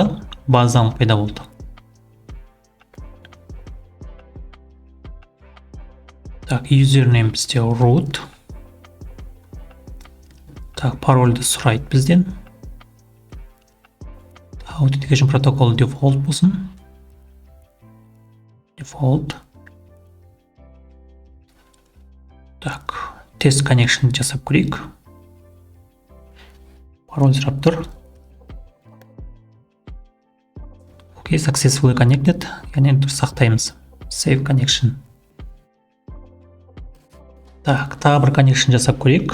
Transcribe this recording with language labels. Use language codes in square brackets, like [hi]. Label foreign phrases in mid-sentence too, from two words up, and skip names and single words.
[kk] Базадан пайда болды. Так, username бізде root. Так, парольді сұрайды бізден. [en] Authentication protocol default болсын. [kk] Default. Так, [en] test connection [kk] жасап көрейік. Пароль сұрап тұр. [en] Successfully connected, [kk] яғни сақтаймыз. [en] Save connection. [kk] Так, тағы бір connection жасап көрейік.